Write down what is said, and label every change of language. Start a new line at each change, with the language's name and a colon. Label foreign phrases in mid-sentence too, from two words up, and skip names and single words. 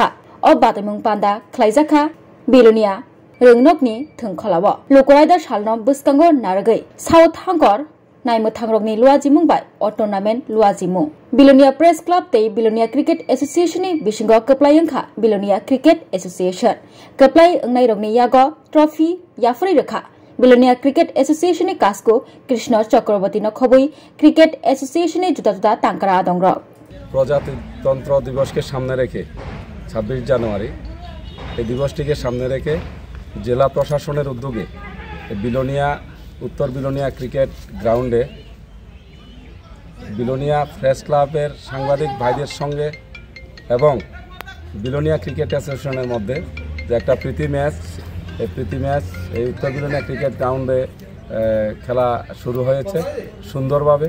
Kok Borok: अ बादायमं पान्दा ख्लाइजाखा बिलोनिया रोंनकनि थोंखलाव लुकरायदा सालनो बस्कांगो नारगै साउथ हांगर नायमो थांरगनि लुवाजि मुंबाय अ टुर्नामेन्ट लुवाजि मुं बिलोनिया प्रेस क्लब ते बिलोनिया क्रिकेट एसोसिएशन नि बिसिंग कप्लायंखा बिलोनिया क्रिकेट एसोसिएशन कप्लाय अंगनाय रगनि यागो ट्रफी याफरि रखा बिलोनिया क्रिकेट एसोसिएशन कास्को कृष्ण चक्रवर्ती खबई क्रिकेट एसोसिएशन जुदा जुदा तांकरा दंग
Bangla: প্রজাতন্ত্র দিবস কে সামনে রেখে 26 জানুয়ারি এই দিবসটিকে সামনে রেখে জেলা প্রশাসনের উদ্যোগে বিলোনিয়া উত্তর বিলোনিয়া ক্রিকেট গ্রাউন্ডে বিলোনিয়া প্রেস ক্লাবের সাংবাদিক ভাইদের সঙ্গে এবং বিলোনিয়া ক্রিকেট অ্যাসোসিয়েশনের মধ্যে যে একটা প্রীতি ম্যাচ এই উত্তর বিলোনিয়া ক্রিকেট গ্রাউন্ডে খেলা শুরু হয়েছে সুন্দরভাবে।